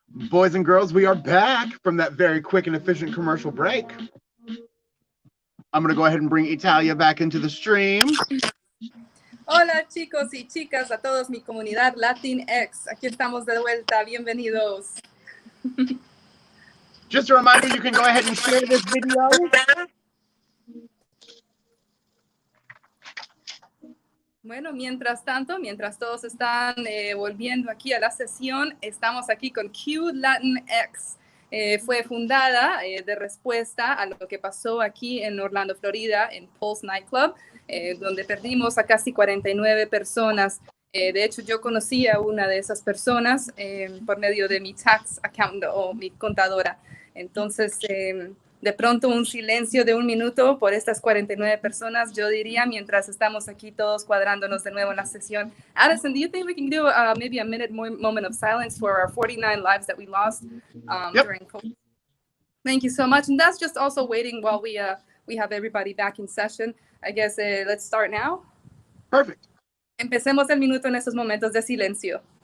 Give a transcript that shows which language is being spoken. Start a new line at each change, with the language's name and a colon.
English: Boys and girls, we are back from that very quick and efficient commercial break. I'm going to go ahead and bring Italia back into the stream.
Spanish: Hola chicos y chicas, a todos mi comunidad Latinx. Aquí estamos de vuelta, bienvenidos.
English: Just a reminder, you can go ahead and share this video.
Spanish: Bueno, mientras tanto, mientras todos están volviendo aquí a la sesión, estamos aquí con Q Latinx. Fue fundada de respuesta a lo que pasó aquí en Orlando, Florida, en Pulse Nightclub, donde perdimos a casi 49 personas. De hecho, yo conocí a una de esas personas por medio de mi
English: tax account
Spanish: o mi contadora. Entonces, de pronto un silencio de 1 minuto por estas 49 personas, yo diría, mientras estamos aquí todos cuadrándonos de nuevo en la sesión.
English: Addison, do you think we can do maybe a minute moment of silence for our 49 lives that we lost during COVID? Thank you so much. And that's just also waiting while we have everybody back in session. I guess let's start now. Perfect.
Spanish: Empecemos el minuto en esos momentos de silencio.